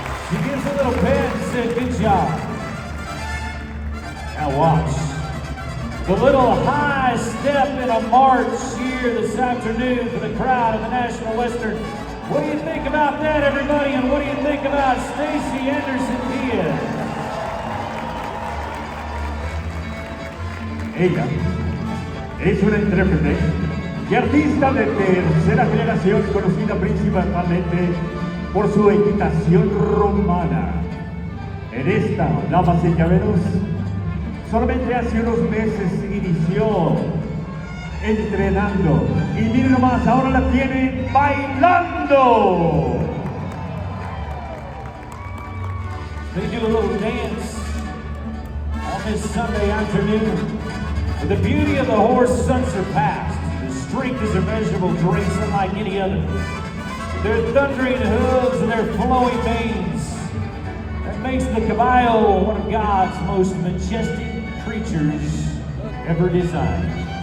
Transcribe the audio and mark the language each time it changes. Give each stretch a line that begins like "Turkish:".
English: She gives a little pet and said, good job. Now watch. The little high step in a march here this afternoon for the crowd of the National Western. What do you think about that, everybody? And what do you think about Stacy Anderson Diaz?
Spanish: Ella es una intérprete y artista de tercera generación, conocida principalmente por su equitación romana. En esta, damas y caballeros, solamente hace unos meses inició entrenando y miren nomás, ahora la tiene bailando.
English: They do a little dance on this Sunday afternoon. The beauty of the horse is unsurpassed. His strength is immeasurable, grace unlike any other. Their thundering hooves and their flowing manes, that makes the caballo one of God's most majestic creatures ever designed.